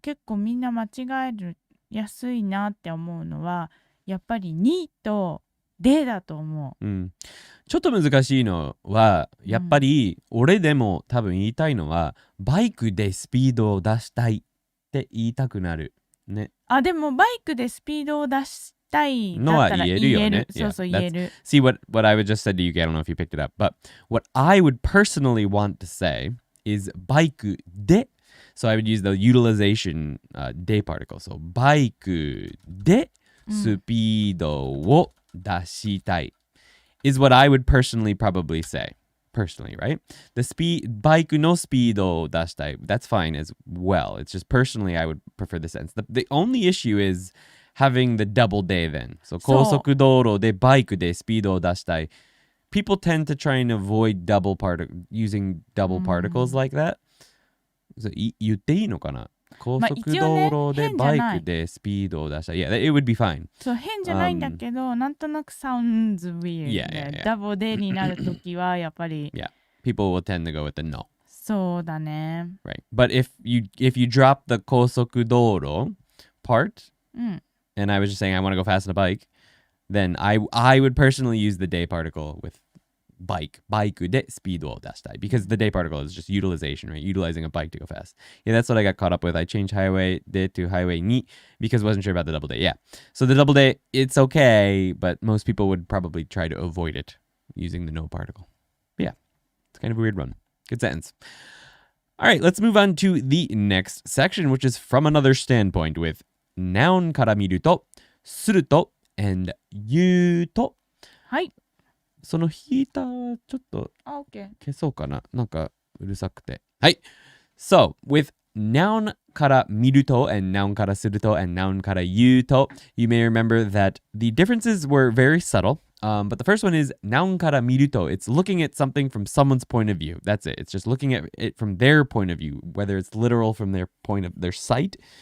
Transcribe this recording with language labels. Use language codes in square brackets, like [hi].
[ja] 結構みんな間違えるやすいなって思うのは、やっぱりにとでだと思う。ちょっと難しいのは、やっぱり俺でも多分言いたいのは、バイクでスピードを出したいって言いたくなる。ね。でもバイクでスピードを出したいだったら言える。そうそう言える。 [en] See what I would just said to you, I don't know if you picked it up, but what I would personally want to say is [ja] バイクで [en] So I would use the utilization de particle. So [ja] バイクでスピードを出したい [en] is what I would personally probably say. Personally, right? Bike no speedを出したい that's fine as well. It's just personally I would prefer the sense. The only issue is having the double day then. So [ja] 高速道路でバイクでスピードを出したい [en] People tend to try and avoid using double particles like that. [ja] So 言っていいのかな高速道路でバイクでスピードを出したい [en] Yeah, it would be fine. [ja] そう、変じゃないんだけど、なんとなく [en] sounds weird. [ja] ダブルになるときはやっぱり [en] Yeah, people will tend to go with the no. [ja] そうだね。 [en] Right. But if you drop the 高速道路 part, and I was just saying I want to go fast on a bike, then I would personally use the day particle with bike [ja] でスピードを出したい [en] because the day particle is just utilization, right? Utilizing a bike to go fast. Yeah, that's what I got caught up with. I changed highway で to highway に because I wasn't sure about the double day. Yeah. So the double day, it's okay, but most people would probably try to avoid it using the no particle. But yeah, it's kind of a weird one. Good sentence. All right, let's move on to the next section, which is from another standpoint with noun [ja] から見ると、すると [en] and [ja] 言うと。はい。そのヒーターちょっと消そうかな。なんかうるさくて。はい。 [en] So, with noun [ja] から見ると [en] and noun [ja] からすると [en] and noun [ja] から言うと [en] you may remember that the differences were very subtle. But the first one is noun [ja] から見ると [en] it's looking at something from someone's point of view. That's it. It's just looking at it from their point of view, whether it's literal from their point of their sight